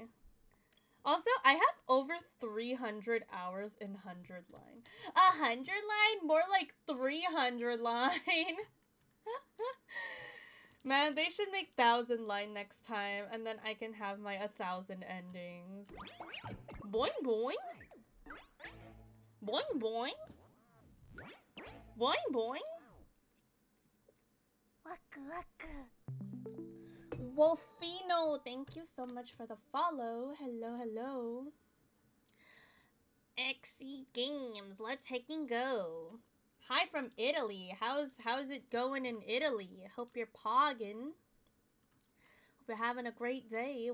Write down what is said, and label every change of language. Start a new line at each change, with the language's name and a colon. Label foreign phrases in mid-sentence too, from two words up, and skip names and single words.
English: Also, I have over 300 hours in 100 line. 100 line? More like 300 line. Man, they should make 1,000 line next time, and then I can have my 1,000 endings. Boing boing. Boing boing. Boing boing.
Japanese: Waku waku.
English: Wolfino, thank you so much for the follow. Hello, hello. XC Games, let's heckin' go. Hi from Italy. How's it going in Italy? Hope you're pogging. Hope you're having a great day.